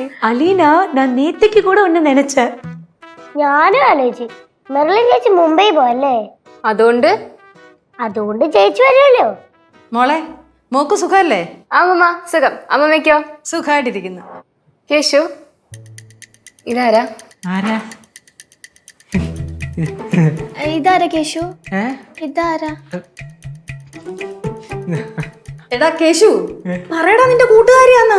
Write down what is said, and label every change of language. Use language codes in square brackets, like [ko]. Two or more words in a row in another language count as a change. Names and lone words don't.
[ta] அலீனா, நான் நேத்திக்கு கூட ஒன்னு நினைச்சேன். [ml] ഞാനും ആലോചിച്ചു. മെർലിൻ ചേച്ചി മുംബൈ പോയല്ലേ, അതുകൊണ്ട് ചേച്ചി വരുമല്ലോ. മോളെ മോക്ക് സുഖല്ലേ? [ta] ஆமாம்மா சுகம். அம்மம்மைக்கோ? [ml] സുഖമായിട്ടിരിക്കുന്നു. கேஷு ഇതാരാ? ആരാ? ഇതാരാ കേശു? ഇതാരാ? എടാ കേശു, പറയടാ നിന്റെ കൂട്ടുകാരിയാന്ന്.